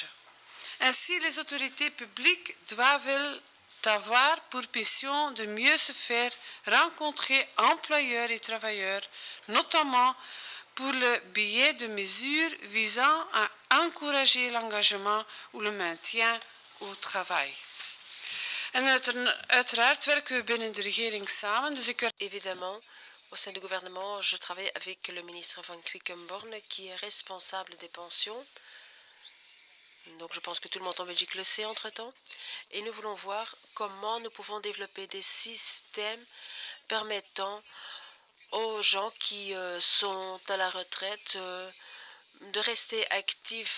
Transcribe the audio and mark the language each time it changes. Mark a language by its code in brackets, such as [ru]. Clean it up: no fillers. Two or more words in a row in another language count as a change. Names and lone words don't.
[fr] Ainsi, les autorités publiques doivent avoir pour mission de mieux se faire rencontrer employeurs et travailleurs, notamment pour le biais de mesures visant à encourager l'engagement ou le maintien au travail. [nl] En uiteraard werken we binnen de regering samen. Dus ik [fr] Évidemment, au sein du gouvernement, je travaille avec le ministre Van Quickenborne qui est responsable des pensions. Donc je pense que tout le monde en Belgique le sait entre-temps. Et nous voulons voir comment nous pouvons développer des systèmes permettant aux gens qui sont à la retraite de rester actifs.